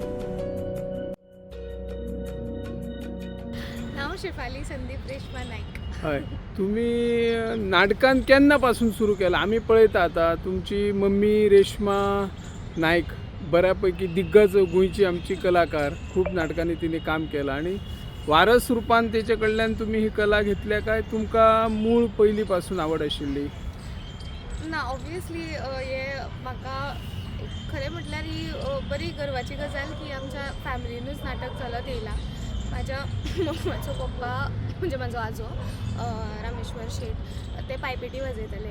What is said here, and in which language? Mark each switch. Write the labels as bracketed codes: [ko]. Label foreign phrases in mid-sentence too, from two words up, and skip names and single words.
[kok] नाव शेफाली संदीप रेश्मा नाईक. हय, तुम्ही नाटकान केन्नापासून सुरू केला? आम्ही पळयता आता तुमची मम्मी रेश्मा नाईक बऱ्यापैकी दिग्गज गोंयची आमची कलाकार, खूप नाटकांनी तिने काम केलं आणि वारस रूपान तेचे कडल्यान तुम्ही ही कला घेतल्या काय तुमकां मूळ पयलीपासून आवड आशिल्ली? ना ऑब्वियसली हे म्हाका खरें म्हटल्यार ही बरी गर्वाची गजाल की आमच्या फॅमिलीनूच नाटक चलत येयला. माझ्या मम्माचो पप्पा म्हणजे म्हाजो आजो रामेश्वर शेट ते पायपेटी वाजयताले.